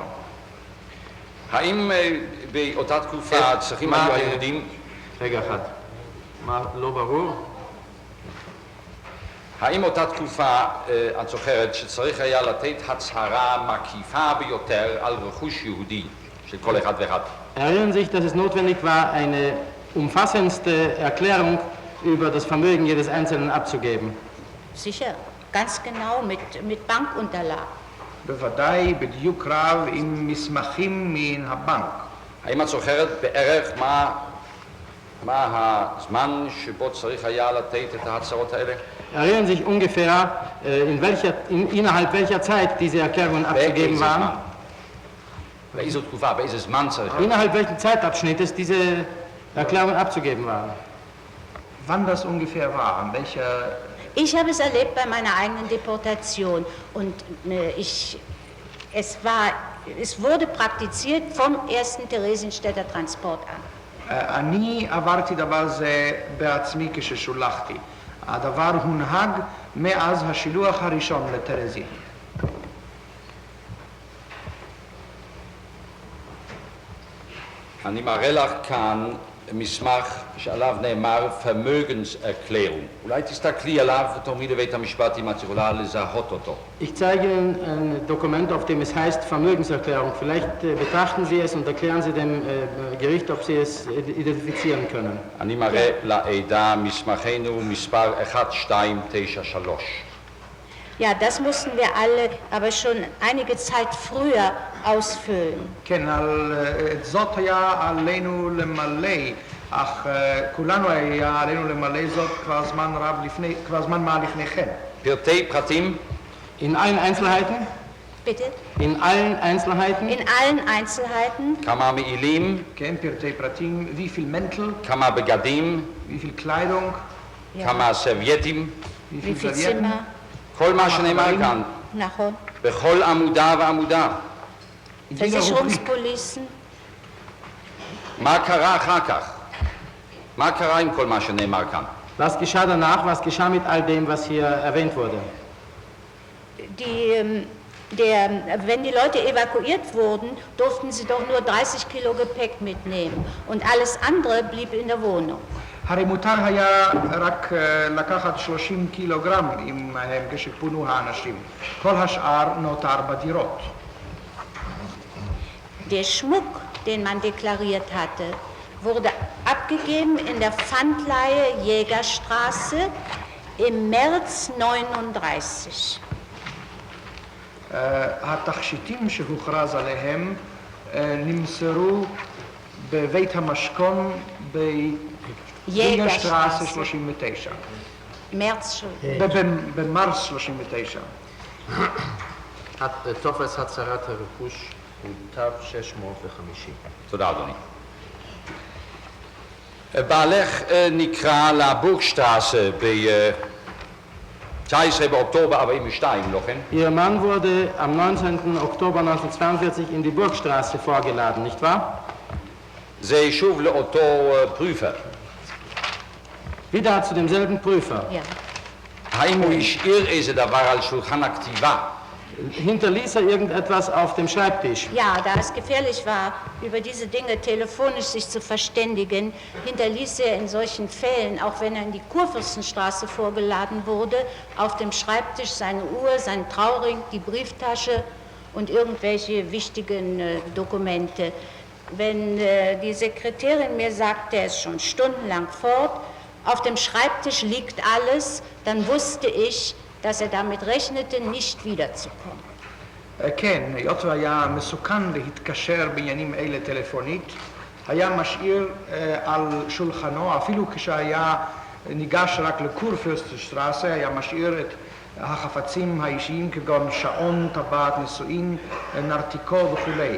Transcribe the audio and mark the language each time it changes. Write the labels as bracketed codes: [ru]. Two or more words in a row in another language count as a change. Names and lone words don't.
[he] האם באותה תקופה צריכים היו היהודים... רגע אחד. מה לא ברור? האם אותה תקופה, את זוכרת, שצריך היה לתת הצהרה מקיפה ביותר על רכוש יהודי של כל אחד ואחד? [de] Erinnern Sie sich, dass es notwendig war, eine umfassendste Erklärung über das Vermögen jedes Einzelnen abzugeben? Sicher, ganz genau mit Bankunterlagen. [he] בוודאי בדיוק רב עם מסמכים מן הבנק. האם את זוכרת בערך מה הזמן שבו צריך היה לתת את ההצהרות האלה? [de] Erinnern Sie sich ungefähr, innerhalb welcher Zeit diese Erklärungen abzugeben waren? [he] באיזו תקופה, באיזה זמן צריך? [de] Innerhalb welchen Zeitabschnittes diese Erklärungen abzugeben waren? Wann das ungefähr war, an welcher... Ich habe es erlebt bei meiner eigenen Deportation und es wurde praktiziert vom ersten Theresienstädter Transport an. [he] אני עברתי דבר זה בעצמי כששולחתי. הדבר הונהג מאז השילוח הראשון לטרזין. אני מראה לך כאן מסמך שעליו נאמר Vermögenserklärung. אולי תסתכלי עליו ותאמרי לבית המשפט אם את יכולה לזהות אותו. [de] Ich zeige Ihnen ein Dokument, auf dem es heißt Vermögenserklärung. Vielleicht betrachten Sie es und erklären Sie dem Gericht, ob Sie es identifizieren können. [he] אני מראה לעדה מסמכנו מספר 1293. [de] Ja, das mussten wir alle aber schon einige Zeit früher ausfüllen. [he] כן, את זאת היה עלינו למלא, אך כולנו היה עלינו למלא זאת כבר זמן מה לפני כן. פרטי פרטים? [de] In allen Einzelheiten? Bitte? In allen Einzelheiten? In allen Einzelheiten. [he] כמה מעילים? כן, פרטי פרטים, [de] wie viel Mäntel? [he] כמה בגדים? [de] wie viel Kleidung? [he] כמה סרווייטים? [de] wie viel Zimmer? [he] כל מה שנאמר כאן. נכון. בכל עמודה ועמודה. [de] Versicherungspolicen. [he] מה קרה אחר כך? מה קרה עם כל מה שנאמר כאן? [de] Was geschah danach? Was geschah mit all dem, was hier erwähnt wurde? Wenn die Leute evakuiert wurden, durften sie doch nur 30 Kilo Gepäck mitnehmen und alles andere blieb in der Wohnung. [he] הרי מותר היה רק לקחת 30 קילוגרם כשפונו האנשים. כל השאר נותר בדירות. [de] Der Schmuck, den man deklariert hatte, wurde abgegeben in der Pfandleihe Jägerstraße im März 39. [he] התכשיטים שהוכרז עליהם נמסרו בבית המשכון ביגרשטרסה 39. במרס 39. טופס הצהרת הרכוש הוא תו 650. תודה, אדוני. בעלך נקרא לבורגשטרסה ב-19 באוקטובר 42, לא כן? [de] Ihr Mann wurde am 19. Oktober 1942 in die Burgstraße vorgeladen, nicht wahr? [he] זה שוב לאותו פרופר. [de] Wieder zu demselben Prüfer. Ja. [he] האם הוא השאיר איזה דבר על שולחן הכתיבה? [de] Hinterließ er irgendetwas auf dem Schreibtisch? Ja, da es gefährlich war, über diese Dinge telefonisch sich zu verständigen, hinterließ er in solchen Fällen, auch wenn er in die Kurfürstenstraße vorgeladen wurde, auf dem Schreibtisch seine Uhr, seinen Trauring, die Brieftasche und irgendwelche wichtigen Dokumente. Wenn die Sekretärin mir sagte, er ist schon stundenlang fort, auf dem Schreibtisch liegt alles, dann wusste ich, dass er damit rechnete, nicht wiederzukommen. [he] כן, היות והיה מסוכן להתקשר בעניינים אלה טלפונית, היה משאיר על שולחנו, אפילו כשהיה ניגש רק לקורפürstenstraße, היה משאיר את החפצים האישיים כגון שעון, טבעת נישואין, נרתיקו וכולי.